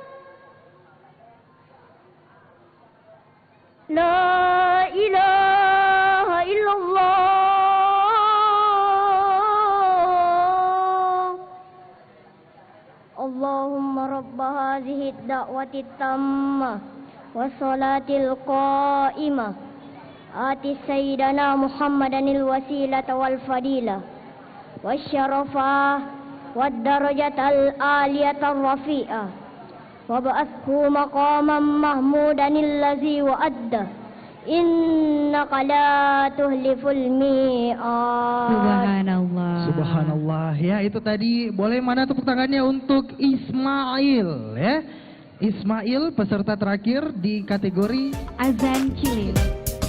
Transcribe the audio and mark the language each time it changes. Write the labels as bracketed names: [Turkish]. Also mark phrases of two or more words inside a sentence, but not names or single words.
[Arabic] لا إله إلا الله. اللهم رب هذه الدعوة التامة والصلاة القائمة. آت سيدنا محمدا الوسيلة والفضيلة والشرف والدرجة العالية الرفيعة وابعثه مقاما محمودا الذي وعدته إنك لا تخلف الميعاد. Subhanallah. Subhanallah. [Indonesian] Ya, itu tadi. Boleh mana tepuk tangannya untuk Ismail ya. Ismail peserta terakhir di kategori Azan cilik.